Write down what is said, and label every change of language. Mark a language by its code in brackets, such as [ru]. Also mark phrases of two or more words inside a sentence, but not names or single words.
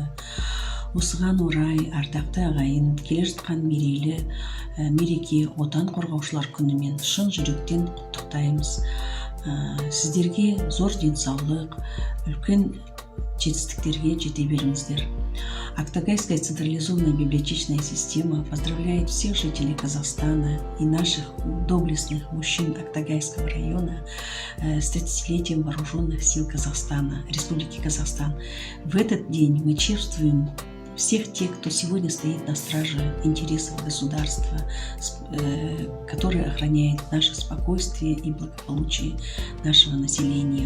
[kk] Осыған орай ардақты ағайын, келе жатқан мереке отан қорғаушылар күнімен шын жүректен құттықтаймыз. Сіздерге зор денсаулық, үлкен жетістіктерге жете беріңіздер. [ru] Актогайская централизованная библиотечная система поздравляет всех жителей Казахстана и наших доблестных мужчин Актогайского района с 30-летием Вооруженных сил Казахстана, Республики Казахстан. В этот день мы чествуем всех тех, кто сегодня стоит на страже интересов государства, который охраняет наше спокойствие и благополучие нашего населения.